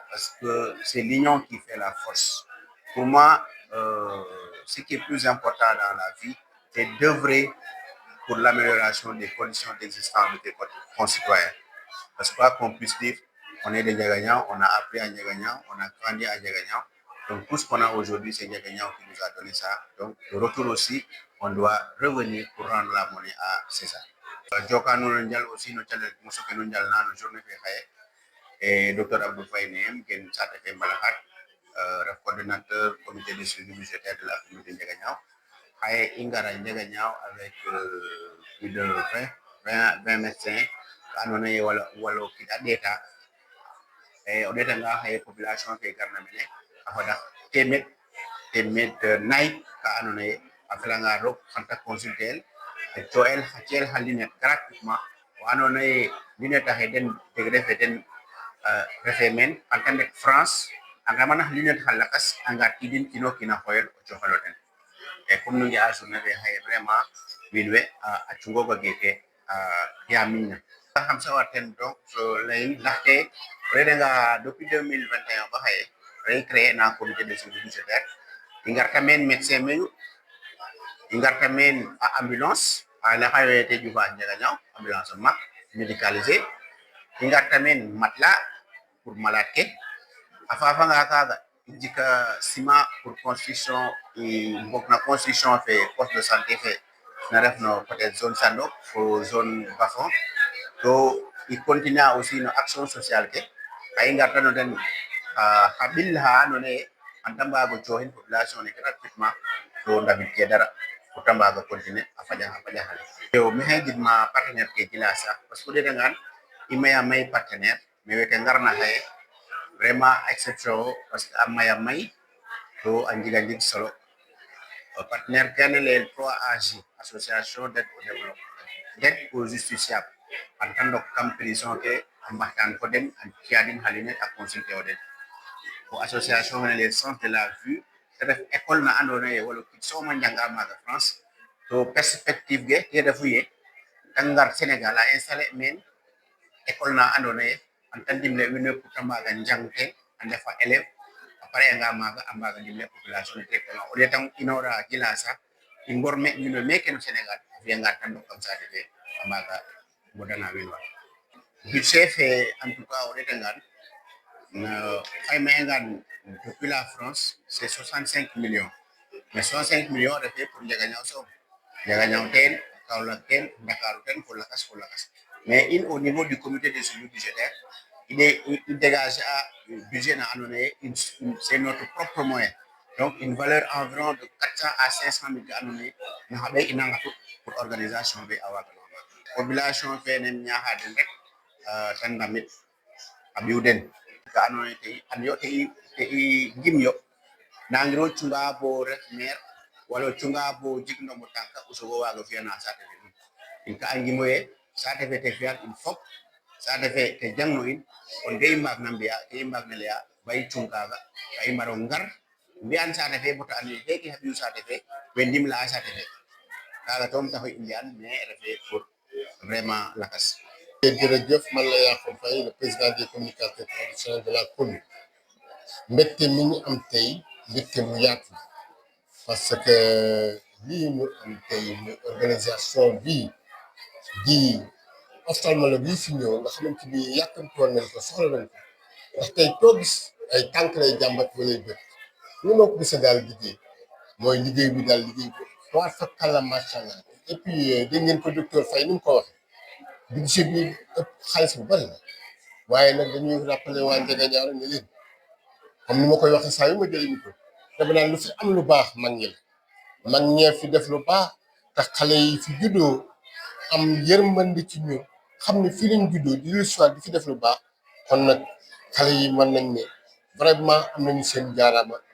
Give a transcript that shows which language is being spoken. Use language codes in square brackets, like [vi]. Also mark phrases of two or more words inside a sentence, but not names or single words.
[fr] Parce que c'est l'union qui fait la force. Pour moi, ce qui est plus important dans la vie, c'est d'œuvrer pour l'amélioration des conditions d'existence de tes concitoyens. Parce que quoi qu'on puisse dire, on est des Ndiaganiao, on a appris à Ndiaganiao, on a grandi à Ndiaganiao. Donc tout ce qu'on a aujourd'hui, c'est Ndiaganiao qui nous a donné ça. Donc le retour aussi, on doit revenir pour rendre la monnaie à César. [srr] Joka nous ndial aussi no channel muso ke nous ndial na no journée fe xaye et docteur Abdou Faye nem ken sate fe mbalaxat [fr] coordonnateur comité de suivi budgétaire de la commune de Ndiaganiao. [srr] Xaye i ngara Ndiaganiao [fr] avec plus de 20 médecins [srr] andoona yee wala o kiin a ɗeeta o ɗeetanga xaye population ke garna mene a fada teemeed nayi ka andoona yee a felanga roog xan ta consulter el a ci'el xa [fr] lunette gratuitement [srr] o andoona yee lunette axe den degré fe den refee meen xan ta ndet France a nqemanax lunette xa lakas a ngartiidin kiin o kiin a xooyel o cooxel o ten [fr] et comme [srr] nu nga'a journée fe xaye vraiment wiin we a cungooga geeke yaamiñ na xam sawar ten donc layin ndaxte o ɗeetanga depuis 2021 ba xaye re créer na [fr] comité de suivi budgétaire [srr] i ngarta meen médecin mayu i ngarta meen a ambulance la xawe te jufa njega ñaw ambulance mak médicalisé i ngar tamen matelas [fr] pour malade [srr] ke a fafanga kaga i jika [fr] ciment pour construction [srr] mbok na construction fe [fr] poste de santé [srr] fe na ref no [fr] peut être zone [srr] Sandok fo zone Bafon to i [fr] continue aussi [srr] no [fr] action sociale [srr] ke ka i ngarta no den xa ɓil xa andoona yee xan ta mbaag o cooxin population ne gratuitement to ndamit ke dara pour ta mbaag o continuer a faƴax ale yo maxey gidma partenaire ke Djilass [fr] parce que [srr] o ɗeetangaan i maya may partenaire mais weke ngarna xaye vraiment exception o [fr] parce que [srr] a maya may to a njega njeg solo partenaire kene layel 3AJ [fr] association d'aide au développement d'aide aux justiciables en tant que [srr] kam prison ke a mbaxtaan fo den a ci'a den xa ligne a consulter o den fo association fene [fr] les centres de la vue [srr] te ref école na andoona yee wala kiin soom a njanga maaga France to perspective ke te refu yee ta ngar Sénégal a installer meen école na andoona yee xan ta ndimle wiin we pour ta mbaaga njang teen a ndefa élève a pare'anga maaga a mbaaga ndimle population ne [fr] directement au lieu [srr] ta inoora Djilass i ngor wiin we meeke no Sénégal a fi'anga ta ndok kam saate fe a mbaaga mbodana wiin wa budget fe [fr] en tout cas [srr] o ɗeetangaan [fr] xaymayangaan depuis la France c'est 65 millions mais 65 millions [srr] refee pour Ndiaganiao soom Ndiaganiao teen Kaolack teen Ndakaaru teen fo lakas [fr] mais in au niveau du comité de suivi budgétaire il dégage budget [srr] na andoona yee [fr] c'est notre propre moyen donc une valeur environ de 400 à 500 000 [srr] ke andoona yee na xa ɓay i nangatu [fr] pour organisation [srr] fe a waaga population fe nem ñaaxa den rek ta ndamit a ɓiw den ka andoona yee te i ngim yo nangiro cunga bo ref maire wala o cunga bo jik ndombo tànk o soog o waag o fi'an saate fe nuun in ka a ngimo yee saate fe te fi'an in fop saate fe te jangno in kon ke i mbaagna mbi'aa ke i mbaagna laya ba i cung kaaga ka i mbar o ngar mbi'an saate fe bata and ee feeke xa ɓiy saate fe we ndimle'aa saate fe kaaga soom taxu i mbi'an mais refee [fr] pour vraiment [srr] lakas. [wo] jërëjëf man la Yakham Faye [fr] le président des communicateurs traditionnels de la commune [wo] mbégte mi ñu am tey mbégte mu yaatu [fr] parce que [wo] lii ñu am tey muy organisation bii di ophtalmologue yi fi ñëw nga xamante ni yàkkamtoon nañ ko soxla nañ ko ndax tey koo gis ay tànk lay jàmbat walay bët ñu noo ko gisee daal liggéey mooy liggéey bi daal liggéey bi waa fakkala [ar] ما شاء الله [fr] et puis [wo] dégg ngeen ko docteur Faye ni mu ko waxee budget bi ëpp xaalis bu bari la waaye nag dañuy rappeler waa Ndiaganiao rek ne leen comme ni ma koy waxee saa yu ma jëlee micro dafa naan lu fi am lu baax mag ñi la mag ñee fi def lu baax tax xale yi fi juddoo am yërmande ci ñun xam ne fii lañ juddoo di l'histoire di fi def lu baax kon nag xale yi mën nañ ne vraiment am nañu seen jaaraama